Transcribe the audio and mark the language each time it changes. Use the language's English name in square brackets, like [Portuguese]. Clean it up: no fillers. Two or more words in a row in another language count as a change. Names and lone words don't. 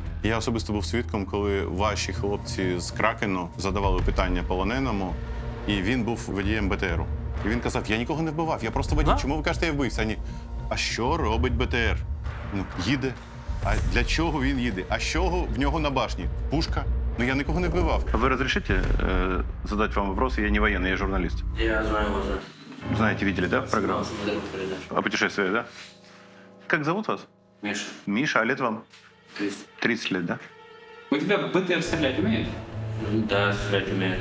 [Ukrainian] Я особисто був свідком, коли ваші хлопці з Кракену задавали питання полоненому, і він був водієм БТРу. І він казав, я нікого не вбивав, я просто водій. Да? Чому ви кажете, я вбився? А що робить БТР? Їде. А для чого він їде? А що в нього на башні? Пушка? Я нікого не вбивав. [Russian] Вы разрешите задать вам вопрос? Я не военный, я журналист. Я знаю уже. Знаете, видели, да, программу? Смотрел передачу. О путешествии, да? Как зовут вас? Миша, Миша, а лет вам? 30. 30 лет, да? У тебя БТР стрелять умеет? Да, стрелять умеет,